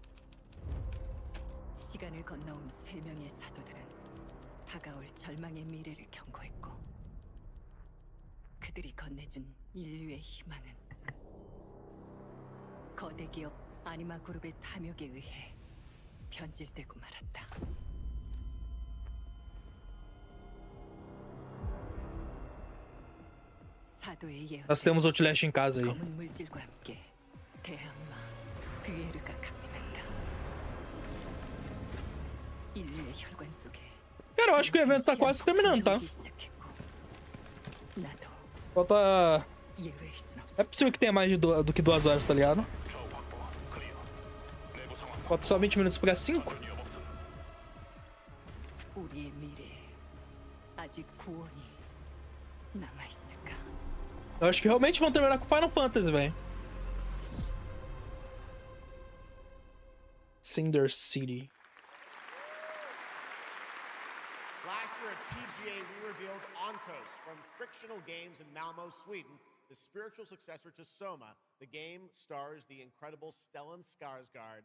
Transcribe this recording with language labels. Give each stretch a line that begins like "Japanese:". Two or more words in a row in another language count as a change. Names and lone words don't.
Korean: 시간을 건너온 세 명의 사도들은 다가올 절망의 미래를 경고했고 그들이 건네준 인류의 희망은 거대 기업 아니마 그룹의 탐욕에 의해 변질되고 말았다. 사도의 예언.
Portuguese: Nós temos Outlast em casa aí.
Korean: 검은 물질과 함께 대항마 비에르가 강림했다. 인류의 혈관 속에.
Portuguese: Cara, eu acho que o evento tá quase terminando, tá? Falta... É possível que tenha mais do que 2 horas, tá ligado? Falta só 20 minutos pra 5. Eu acho que realmente vão terminar com Final Fantasy, velho. Cinder City.
English: Last year at TGA, we revealed Ontos from Frictional Games in Malmo, Sweden, the spiritual successor to Soma. The game stars the incredible Stellan Skarsgård.